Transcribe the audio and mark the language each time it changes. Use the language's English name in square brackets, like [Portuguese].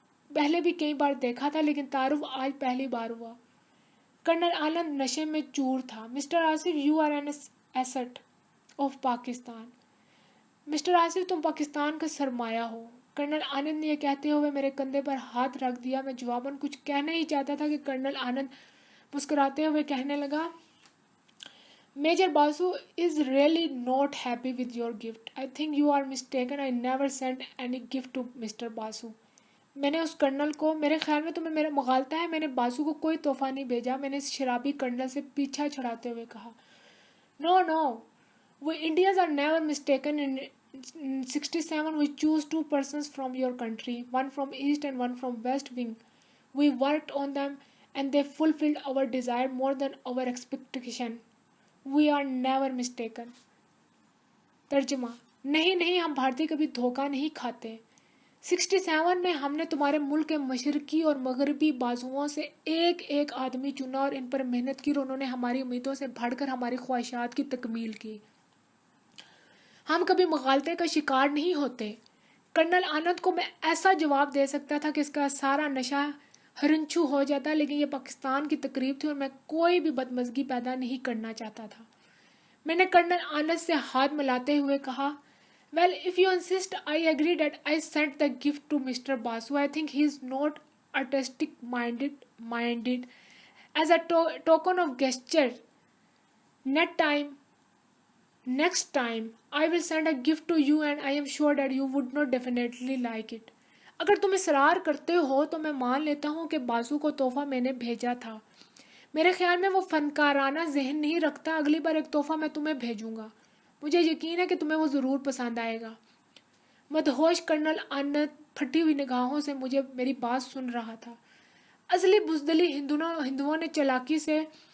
[Urdu] پہلے بھی کئی بار دیکھا تھا، لیکن تعارف آج پہلی بار ہوا۔ کرنل آنند نشے میں چور تھا۔ Mister Asif, [English] You are an asset of Pakistan. [Urdu] Mister Asif, تم پاکستان کا سرمایہ ہو۔ کرنل آنند نے یہ کہتے ہوئے میرے کندھے پر ہاتھ رکھ دیا۔ میں جواباً کچھ کہنا ہی چاہتا تھا کہ کرنل آنند مسکراتے ہوئے کہنے لگا، major Basu [English] is really not happy with your gift. I think you are mistaken. I never sent any gift to Mr. [Urdu] باسو۔ میں نے اس کرنل کو، میرے خیال میں تمہیں میرا مغالطہ ہے، میں نے باسو کو کوئی تحفہ نہیں بھیجا، میں نے اس شرابی کرنل سے پیچھا چھڑاتے ہوئے کہا۔ [English] No, we Indians are never mistaken. In 67 we choose 2 persons from your country, one from east and one from west wing. We worked on them and they fulfilled our desire more than our expectation. We are never mistaken. [Urdu] ترجمہ: نہیں، ہم بھارتی کبھی دھوکہ نہیں کھاتے۔ 67 میں ہم نے تمہارے ملک کے مشرقی اور مغربی بازوؤں سے ایک آدمی چنا اور ان پر محنت کی اور انہوں نے ہماری امیدوں سے بڑھ کر ہماری خواہشات کی تکمیل کی۔ ہم کبھی مغالطے کا شکار نہیں ہوتے۔ کرنل آنند کو میں ایسا جواب دے سکتا تھا کہ اس کا سارا نشہ ہرنچو ہو جاتا، لیکن یہ پاکستان کی تقریب تھی اور میں کوئی بھی بدمزگی پیدا نہیں کرنا چاہتا تھا۔ میں نے کرنل آنند سے ہاتھ ملاتے ہوئے کہا، [English] Well, if you insist, I agree that I sent the gift to Mr. Basu. I think he is not artistic minded. As a token of gesture, next time, I will send a gift to you and I am sure that you would not definitely like it. [Urdu] اگر تم اصرار کرتے ہو تو میں مان لیتا ہوں کہ باسو کو تحفہ میں نے بھیجا تھا۔ میرے خیال میں وہ فنکارانہ ذہن نہیں رکھتا۔ اگلی بار ایک تحفہ میں تمہیں بھیجوں گا، مجھے یقین ہے کہ تمہیں وہ ضرور پسند آئے گا۔ مدہوش کرنل آنند پھٹی ہوئی نگاہوں سے میری بات سن رہا تھا۔ ازلی بزدل ہندوؤں نے چالاکی سے